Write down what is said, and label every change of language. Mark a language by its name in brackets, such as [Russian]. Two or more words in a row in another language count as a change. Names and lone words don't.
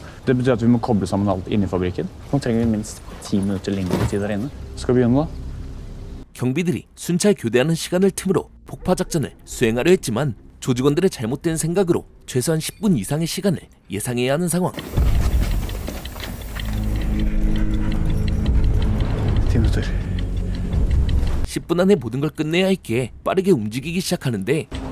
[Norwegian] Det betyr at vi må koble sammen alt inni fabrikken. Nå trenger vi minst 10 minutter lengre tid der inne. Skal vi begynne da? [Korean] 경비들이 순찰 교대하는 시간을 틈으로 폭파 작전을 수행하려 했지만 조직원들의 잘못된 생각으로 최소한 10분 이상의 시간을 예상해야 하는 상황. [Norwegian] 10 minutter. [Korean] 10분 안에 모든 걸 끝내야 했기에 빠르게 움직이기 시작하는데